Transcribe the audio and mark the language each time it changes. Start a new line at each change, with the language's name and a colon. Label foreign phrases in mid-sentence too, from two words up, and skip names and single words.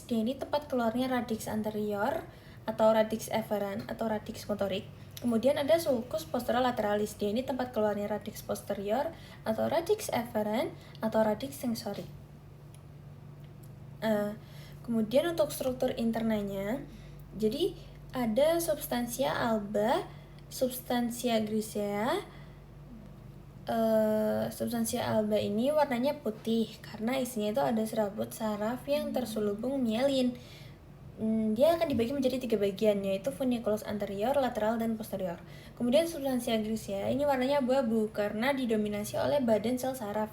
Indonesian: Dia ini tempat keluarnya
Latin: radix anterior
Indonesian: atau
Latin: radix efferent
Indonesian: atau radix motorik. Kemudian ada
Latin: sulcus posterolateralis.
Indonesian: Dia ini tempat keluarnya
Latin: radix posterior
Indonesian: atau
Latin: radix efferent
Indonesian: atau radix sensorik. Kemudian untuk struktur internanya, jadi ada substansia alba, substansia grisea. Substansia alba ini warnanya putih karena isinya itu ada serabut saraf yang terselubung mielin. Dia akan dibagi menjadi 3 bagian, yaitu
Latin: funiculus anterior,
Indonesian: lateral, dan posterior. Kemudian substansia grisea ini warnanya abu-abu karena didominasi oleh badan sel saraf.